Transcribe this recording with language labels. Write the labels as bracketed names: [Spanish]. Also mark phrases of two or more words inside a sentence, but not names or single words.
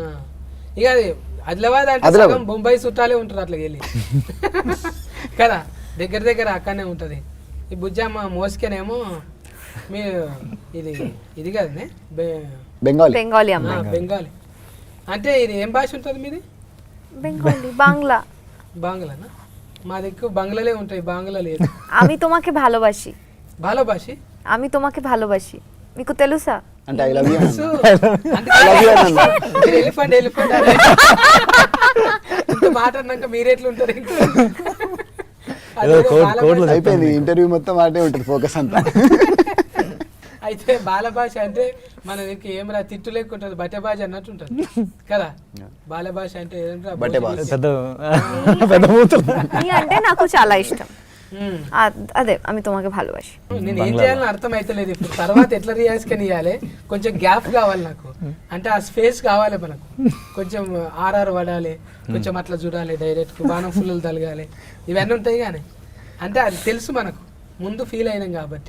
[Telugu] ఇక అది ఆదిలాబాద్ అంటే బొంబాయి చుట్టాలే ఉంటారు అట్లా వెళ్ళి కదా, దగ్గర అక్కడనే ఉంటుంది. ఈ బుజ్జమ్మ మోసుకేనేమో మీరు ఇది కదనే బెంగాలీ. అంటే ఇది ఏం భాష ఉంటుంది మీది? బెంగాలీ, బాంగ్లానా? మా దగ్గర బంగ్లాలే ఉంటాయి, బాంగ్లా లేదు. [Bangla] আমি তোমাকে ভালোবাসি. আমি তোমাকে ভালোবাসি, [Telugu] మీకు తెలుసా? అంటే [English] I love you. [Telugu] ఎలిఫెంట్ ఇంత మాట్లాడినాక మీరెట్లుంటారు? అయిపోయింది ఇంటర్వ్యూ మొత్తం మాటే ఉంటుంది, ఫోకస్ అంతా. అయితే బాల భాష అంటే మన దగ్గర ఏం రా తిట్టు లేకుంటుంది, బట్టే భాష అన్నట్టు ఉంటుంది కదా. బాల భాష అంటే అంటే నాకు చాలా ఇష్టం. [Bangla] అదే আমি তোমাকে ভালোবাসি. [Telugu] నేను ఏం చేయాలని అర్థం అవుతలేదు ఇప్పుడు. తర్వాత ఎట్లా రియాక్షన్ ఇవ్వాలి, కొంచెం గ్యాప్ కావాలి నాకు. అంటే ఆ స్పేస్ కావాలి మనకు, కొంచెం ఆర్ఆర్ పడాలి, కొంచెం అట్లా చూడాలి, డైరెక్ట్ బాణం ఫుల్లు తలగాలి, ఇవన్నీ ఉంటాయి. కానీ అంటే అది తెలుసు మనకు, ముందు ఫీల్ అయినాం కాబట్టి.